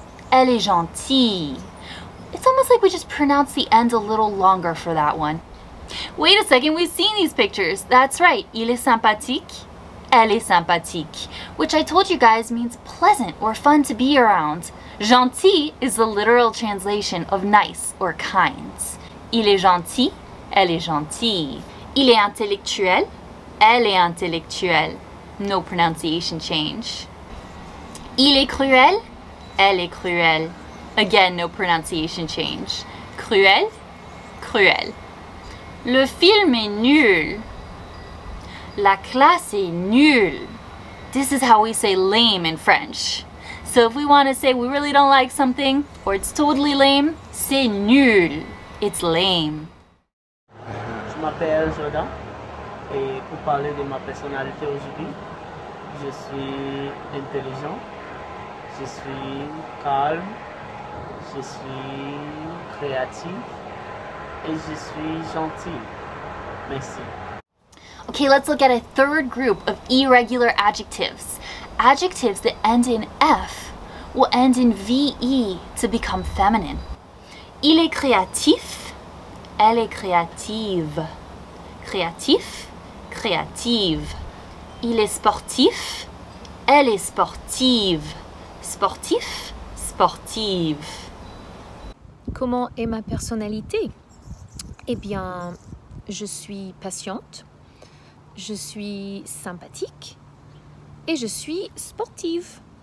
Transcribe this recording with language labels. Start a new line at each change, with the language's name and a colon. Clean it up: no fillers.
French: Elle est gentille.
English: It's almost like we just pronounce the end a little longer for that one. Wait a second, we've seen these pictures. That's right,
French: il est sympathique, elle est sympathique,
English: which I told you guys means pleasant or fun to be around. Gentil is the literal translation of nice or kind.
French: Il est gentil, elle est gentille. Il est intellectuel, elle est intellectuelle.
English: No pronunciation change.
French: Il est cruel, elle est cruelle.
English: Again, no pronunciation change. Cruel, cruel.
French: Le film est nul. La classe est nulle.
English: This is how we say lame in French. So if we want to say we really don't like something or it's totally lame,
French: c'est nul.
English: It's lame.
French: Je m'appelle Jordan et pour parler de ma personnalité aujourd'hui, je suis intelligent, je suis calme, je suis créatif et je suis gentil. Merci.
English: Okay, let's look at a third group of irregular adjectives. Adjectives that end in F will end in VE to become feminine.
French: Il est créatif, elle est créative. Créatif, créative. Il est sportif, elle est sportive. Sportif, sportive. Comment est ma personnalité? Eh bien, je suis patiente, je suis sympathique et je suis sportive.